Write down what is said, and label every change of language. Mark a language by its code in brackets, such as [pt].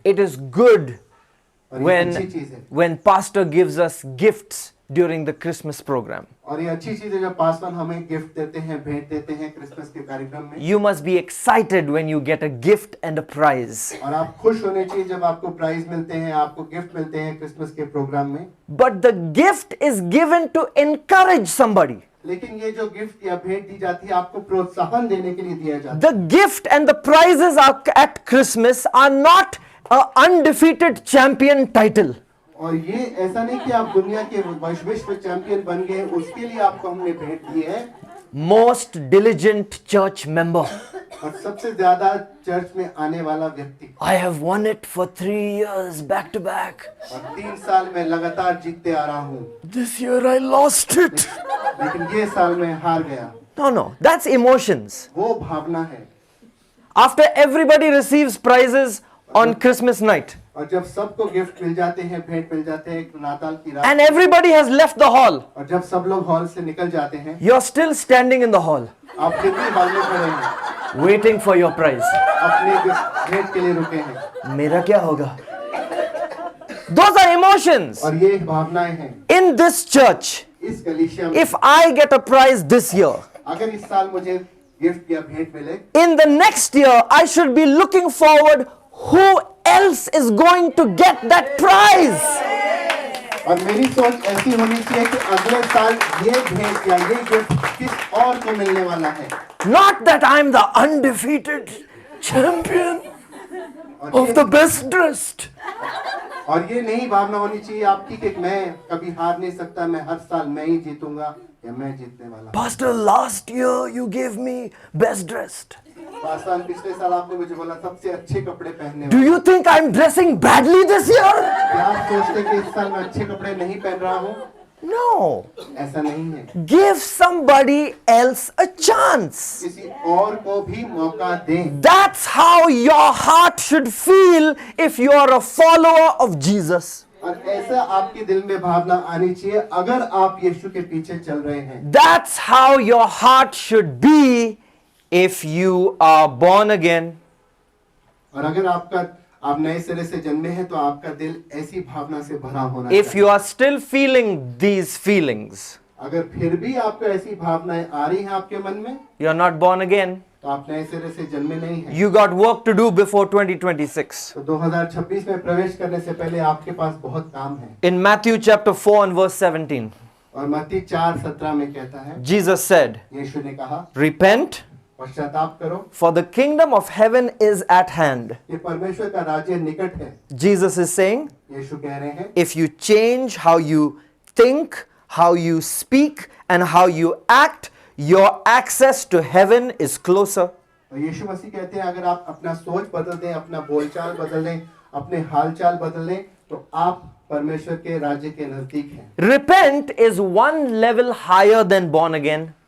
[en] It is good [hi] और ये अच्छी [en] when [hi] चीज है। [en] when pastor gives us gifts during the Christmas program. [hi] और ये अच्छी चीज है जब पास्टर हमें गिफ्ट देते हैं, भेंट देते हैं क्रिसमस के कार्यक्रम में। [en] You must be excited when you get a gift and a prize. [hi] और आप खुश होने चाहिए जब आपको प्राइज मिलते हैं, आपको गिफ्ट मिलते हैं क्रिसमस के प्रोग्राम में। [en] But the gift is given to encourage somebody. [hi] लेकिन ये जो गिफ्ट या भेंट दी जाती है आपको प्रोत्साहन देने के लिए दिया जाता है। [en] The gift and the prizes at Christmas are not an undefeated champion title. [hi] और ये ऐसा नहीं कि आप दुनिया के विश्व चैंपियन बन गए, उसके लिए आपको हमने भेंट दी है। [en] Most diligent church member. [hi] और सबसे ज्यादा चर्च में आने वाला व्यक्ति। [en] I have won it for 3 years back to back. [hi] और 3 साल में लगातार जीतते आ रहा हूँ, [en] This year I lost it. [hi] लेकिन ये साल में हार गया। [en] No, that's emotions. [hi] वो भावना है। [en] After everybody receives prizes on Christmas night [hi] और जब सबको गिफ्ट मिल जाते हैं, भेंट मिल जाते हैं एक नाताल की रात, [en] and everybody has left the hall, [hi] और जब सब लोग हॉल से निकल जाते हैं, [en] you're still standing in the hall [hi] आप फिर भी हॉल में खड़े हैं, [en] waiting for your prize. [hi] अपने भेंट के लिए रुके हैं। मेरा क्या होगा? [en] Those are emotions. [hi] और ये भावनाएं हैं। [en] In this church, [hi] इस कलीसिया में [en] if I get a prize this year, [hi] अगर इस साल मुझे गिफ्ट या भेंट मिले, [en] in the next year I should be looking forward who else is going to get that prize. [hi] और मेरी सोच ऐसी होनी चाहिए कि अगले साल ये भेंट या ये गिफ्ट किस और को मिलने वाला है। [en] Not that I'm the undefeated champion of the best dressed. [hi] और ये नहीं भावना होनी चाहिए आपकी कि मैं कभी हार नहीं सकता, मैं हर साल मैं ही जीतूंगा या मैं जीतने वाला। [en] Pastor, last year you gave me best dressed. [hi] Pastor पिछले साल आपने मुझे बोला सबसे अच्छे कपड़े पहनने [en] Do [hi] वाला। [en] you think I'm dressing badly this year? [hi] क्या आप सोचते हैं कि इस साल मैं अच्छे कपड़े नहीं पहन रहा हूँ? [en] No. [hi] ऐसा नहीं है। [en] Give somebody else a chance. [hi] किसी और को भी मौका दें। [en] That's how your heart should feel if you are a follower of Jesus. [hi] और ऐसा आपके दिल में भावना आनी चाहिए अगर आप यीशु के पीछे चल रहे हैं। [en] That's how your heart should be if you are born again. [hi] और अगर आप नए सिरे से जन्मे हैं तो आपका दिल ऐसी भावना से भरा होना [en] If [hi] चाहिए। [en] you are still feeling these feelings, [hi] अगर फिर भी आपको ऐसी भावनाएं आ रही हैं आपके मन में, [en] you are not born again. [hi] तो आप नए सिरे से जन्मे नहीं हैं। [en] You got work to do before 2026. [hi] तो 2026 में प्रवेश करने से पहले आपके पास बहुत काम है। [en] In Matthew chapter 4 and verse 17, [hi] और मत्ती 4:17 में कहता है, [en] Jesus said, [hi] यीशु ने कहा, [en] repent, [hi] पश्चाताप करो, [en] for the kingdom of heaven is at hand. [hi] ये परमेश्वर का राज्य निकट है। [en] Jesus is saying, [hi] यीशु कह रहे हैं, [en] if you change how you think, how you speak, and how you act, your access to heaven is closer. [hi] और यीशु मसीह कहते हैं अगर आप अपना सोच बदल दें, अपना बोलचाल बदल दें, अपने हालचाल बदल दें, तो आप परमेश्वर के राज्य के नजदीक हैं। [en] Repent is one level higher than born again.